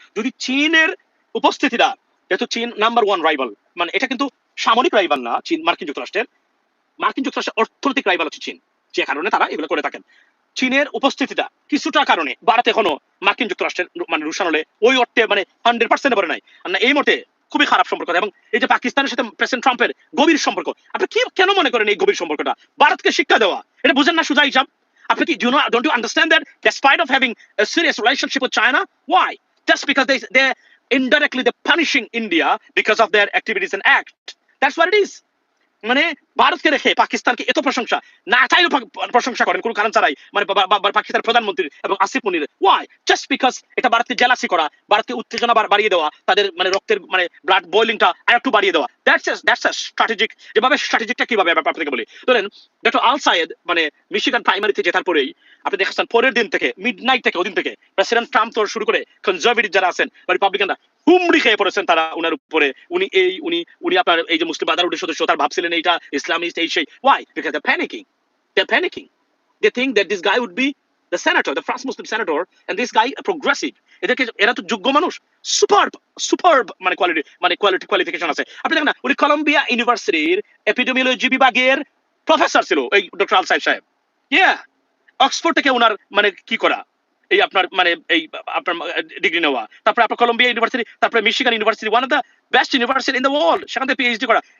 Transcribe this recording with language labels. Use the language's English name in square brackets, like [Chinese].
[Bangla] যদি চীনের উপস্থিতিটা, যেহেতু চীন নাম্বার 1 রাইভাল, মানে এটা কিন্তু সামরিক রাইভাল না চীন মার্কিন যুক্তরাষ্ট্রের অর্থনৈতিক রাইভাল হচ্ছে চীন, যে কারণে তারা এগুলো করে থাকেন। চীনের উপস্থিতিটা কিছুটা কারণে ভারত এখনো মার্কিন যুক্তরাষ্ট্রের মানে রুশান হলে ওই অর্থে মানে 100% পরে নাই, আর না এই মতে খুবই খারাপ সম্পর্ক। এবং এই যে পাকিস্তানের সাথে প্রেসিডেন্ট ট্রাম্পের গভীর সম্পর্ক, আপনি কি কেন মনে করেন এই গভীর সম্পর্কটা ভারতকে শিক্ষা দেওয়া? এটা বুঝেন না সুজা হিসাব? আপনি কি [English] don't you understand that despite of having a serious relationship with China, why? Just because they indirectly they're punishing India because of their activities and act. That's what it is. [Bangla] মানে ভারতকে রেখে পাকিস্তানকে এত প্রশংসা, না চাইলেও প্রশংসা করেন কোনো কারণ ছাড়াই, মানে পাকিস্তানের প্রধানমন্ত্রী এবং আসিফ মুনির। ওয়াই? [English] just because [Bangla] এটা ভারতকে জেলাসি করা, ভারতকে উত্তেজনা বাড়িয়ে দেওয়া, তাদের মানে রক্তের মানে ব্লাড বয়লিংটা আরেকটু বাড়িয়ে দেওয়া। [English] That's a strategic. [Bangla] যেভাবে স্ট্র্যাটেজিকটা কিভাবে আপনাকে বলি, ধরেন ডক্টর আল সায়েদ মানে মিশিগান প্রাইমারিতে জেতার পরেই আপনি দেখেছেন পরের দিন থেকে মিডনাইট থেকে ওদিন থেকে প্রেসিডেন্ট ট্রাম্প তো শুরু করে কনজারভেটিভ যারা আছেন বা রিপাবলিকানরা হুমড়ি খেয়ে পড়েছেন তারা উনার উপরে। উনি আপনার এই যে মুসলিম ব্রাদারহুডের সদস্য, তার ভাবছিলেন এইটা ইসলামিস্ট এই সেই। [English] Why? Because they're panicking. They think that this guy would be the senator, the first Muslim senator, and this guy a progressive. [Bangla] এরা তো যোগ্য মানুষ, সুপারব মানে কোয়ালিফিকেশন আছে। আপনি দেখেন না, উনি কলম্বিয়া ইউনিভার্সিটির এপিডেমিওলজি বিভাগের প্রফেসর ছিল এই ডক্টর আল সাইদ সাহেব। ইয়া, অক্সফোর্ড থেকে ওনার মানে কি করা এই আপনার মানে এই আপনার ডিগ্রি নেওয়া, তারপরে আপনার কলম্বিয়া ইউনিভার্সিটি, তারপরে Michigan university, [English] one of the best university in the world, [Bangla] সেখান থেকে পিএইচডি করা।